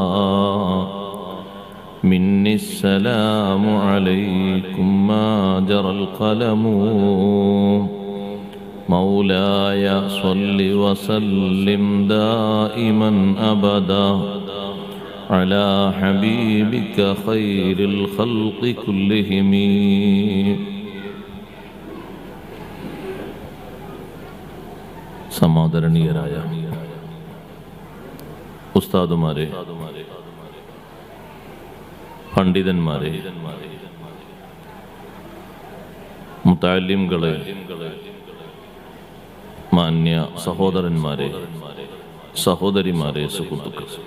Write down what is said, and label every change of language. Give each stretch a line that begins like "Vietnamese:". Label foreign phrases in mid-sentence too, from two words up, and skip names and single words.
Arabic: مني السلام عليكم ما جرى القلم. مولاي صل وسلم دائما أبدا على حبيبك خير الخلق كلهم.
Malayalam: സമാദരണീയരായ ഉസ്താദുമാരെ, പണ്ഡിതന്മാരെ, മുതഅല്ലിംകളെ, മാന്യ സഹോദരന്മാരെ, സഹോദരിമാരെ, സുഹൃത്തുക്കൾ,